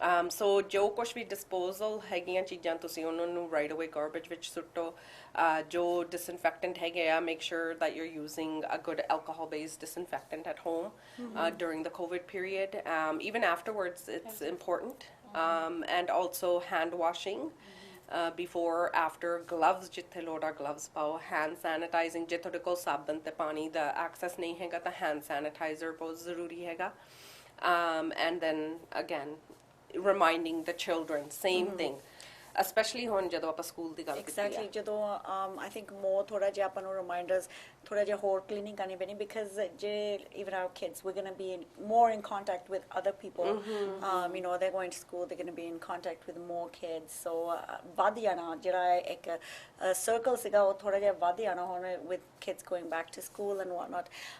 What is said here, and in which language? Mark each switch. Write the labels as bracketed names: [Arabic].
[Punjabi] So ਜੋ ਕੁਛ ਵੀ disposal ਹੈਗੀਆਂ ਚੀਜ਼ਾਂ ਤੁਸੀਂ ਉਹਨਾਂ ਨੂੰ right away garbage ਵਿੱਚ ਸੁੱਟੋ ਜੋ disinfectant ਹੈਗੇ ਆ [English] make sure that you're using a good alcohol based disinfectant at home during the COVID period. Even afterwards it's important. And also hand washing before after gloves [Punjabi] ਜਿੱਥੇ ਲੋੜ ਆ gloves ਪਾਓ hand sanitizing ਜੇ ਤੁਹਾਡੇ ਕੋਲ ਸਾਬਣ ਤੇ ਪਾਣੀ ਦਾ access ਨਹੀਂ ਹੈਗਾ ਤਾਂ hand sanitizer ਬਹੁਤ ਜ਼ਰੂਰੀ ਹੈਗਾ. [English] And then again reminding the children same thing especially [Punjabi] ਹੁਣ ਜਦੋਂ ਆਪਾਂ ਸਕੂਲ ਦੀ ਗੱਲ ਕੀਤੀ [English] Exactly. ਜਦੋਂ I think more [Punjabi] ਥੋੜਾ ਜਿਹਾ ਆਪਾਂ ਨੂੰ [English] reminders [Punjabi] ਥੋੜਾ ਜਿਹਾ ਹੋਰ [English] cleaning [Punjabi] ਕਰਨੀ ਪੈਣੀ [English] because ਜੇ even our kids we're going to be more in contact with other people. They're going to school, they're going to be in contact with more kids. [Punjabi] So ਵੱਧ ਜਾਣਾ ਜਿਹੜਾ ਇੱਕ circle ਸੀਗਾ ਉਹ ਥੋੜਾ ਜਿਹਾ ਵੱਧ ਜਾਣਾ ਹੁਣ [English] with kids going back to school and whatnot.